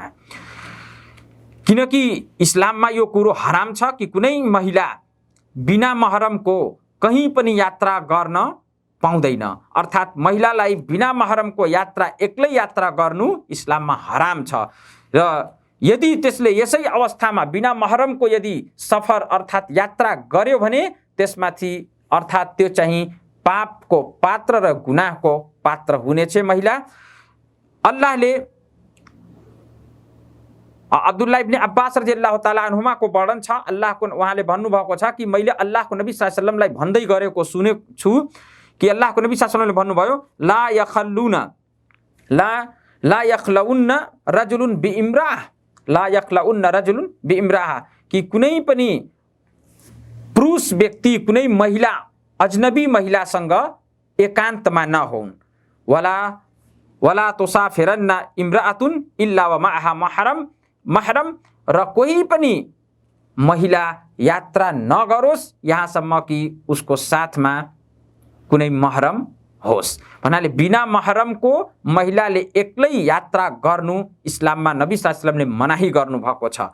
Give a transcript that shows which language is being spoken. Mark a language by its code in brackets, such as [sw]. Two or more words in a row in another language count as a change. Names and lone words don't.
[ne] किनकि इस्लाममा यो कुरो हराम छ कि कुनै महिला बिना महरमको कहीँ पनि यात्रा गर्न पाउँदैन, अर्थात् महिलालाई बिना महरमको यात्रा, एक्लै यात्रा गर्नु इस्लाममा हराम छ। र यदि त्यसले यसै अवस्थामा बिना महरमको यदि सफर अर्थात् यात्रा गर्यो भने त्यसमाथि अर्थात् त्यो चाहिँ पापको पात्र र गुनाहको पात्र हुनेछ महिला। अल्लाहले अब्दुल्लाह इब्न अब्बास [ar] رضي الله تعالى عنهما [ne] को वर्णन छ, अल्लाहको उहाँले भन्नुभएको छ कि मैले अल्लाहको नबी [ar] صلى الله عليه وسلم [ne] भन्दै गरेको सुनेको छु कि अल्लाहको नबी [ar] صلى الله عليه وسلم [ne] भन्नुभयो, [ar] لا يخلون رجل بامرأة, لا يخلون رجل بامرأة, [ne] कि कुनै पनि पुरुष व्यक्ति कुनै महिला अजनबी महिलासँग एकान्तमा नहुन्। [ar] ولا تسافرن امرأة إلا ومعها محرم, [ne] र कोही पनि महिला यात्रा नगरोस् यहाँसम्म कि उसको साथमा कुनै महरम होस्। भन्नाले बिना महरमको महिलाले एक्लै यात्रा गर्नु इस्लाममा नबी [ar] صلى الله عليه وسلم [ne] मनाही गर्नुभएको छ।